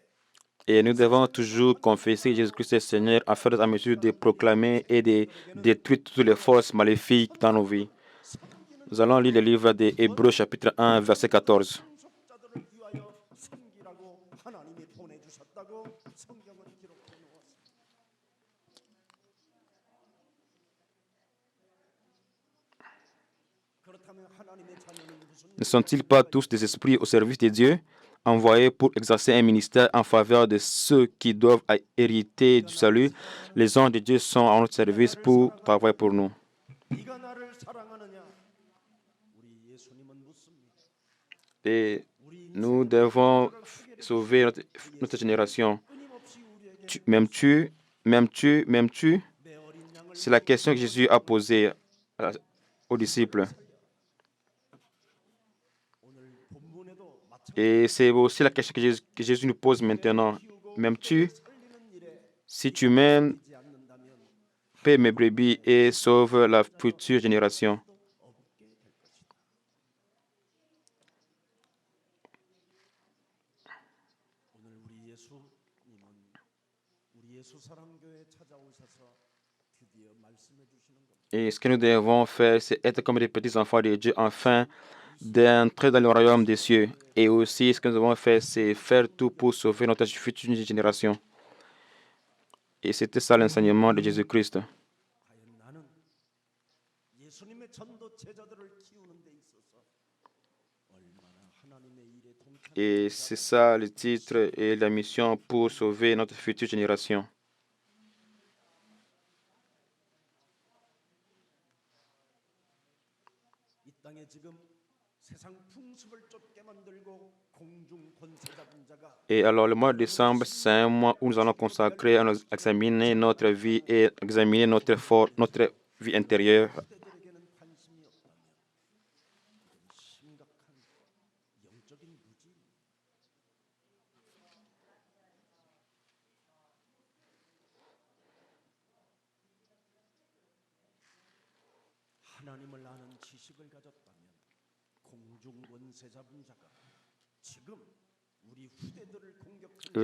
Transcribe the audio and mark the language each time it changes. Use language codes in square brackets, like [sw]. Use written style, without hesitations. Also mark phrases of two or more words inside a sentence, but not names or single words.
[fr] Et nous devons toujours confesser Jésus-Christ est Seigneur afin d'être en mesure de proclamer et de détruire toutes les forces maléfiques dans nos vies. Nous allons lire le livre des Hébreux chapitre 1 verset 14. [ko] 상속자들을 위하여 섬기라고 하나님이 보내주셨다고 성경은 기록해 놓았습니다. 그렇다면 하나님의 자녀는 무슨 [fr] Ne sont-ils pas tous des esprits au service de Dieu, envoyés pour exercer un ministère en faveur de ceux qui doivent hériter du salut? Les anges de Dieu sont à notre service pour travailler pour nous. [ko] 네가 나를 사랑하느냐? 우리 예수님은 묻습니다. [fr] Et [ko] 우리 [fr] nous devons sauver notre génération. [ko] 끊임없이 우리에게 [fr] M'aimes-tu? M'aimes-tu? M'aimes-tu? [ko] 내 어린 양을 [fr] C'est la question que Jésus a posée aux disciples. [ko] 오늘 본문에도 마찬가지로 [fr] Et c'est aussi la question que Jésus nous pose maintenant. M'aimes-tu? [ko] 살리는 일에 [fr] Si tu m'aimes, [ko] 하지 않는다면 [fr] paie mes brebis et sauve la future génération. [ko] 없게 될 것이다. 오늘 우리 예수 사랑교회 찾아오셔서 드디어 말씀해 주시는 겁니다. [fr] Et ce que nous devons faire, c'est être comme des petits enfants de Dieu afin d'entrer dans le royaume des cieux. Et aussi, ce que nous devons faire, c'est faire tout pour sauver notre future génération. Et c'était ça l'enseignement de Jésus-Christ. [ko] 과연 나는 예수님의 전도 제자들을 키우는 데 있어서 얼마나 하나님의 일에 동참하는 [fr] Et c'est ça le titre et la mission pour sauver notre future génération. [ko] 이 땅에 지금 세상 풍습을 쫓게 만들고 공중 권세 잡은 자가 [fr] Et alors, le mois de décembre, c'est un mois où nous allons consacrer à examiner notre vie et examiner notre vie intérieure. [ko] 후대들에게는 관심이 없다면 이건 심각한 영적인 무지입니다. 하나님을 아는 지식을 가졌다면 공중 권세 잡은 자가 지금 우리 후대들을 공격하는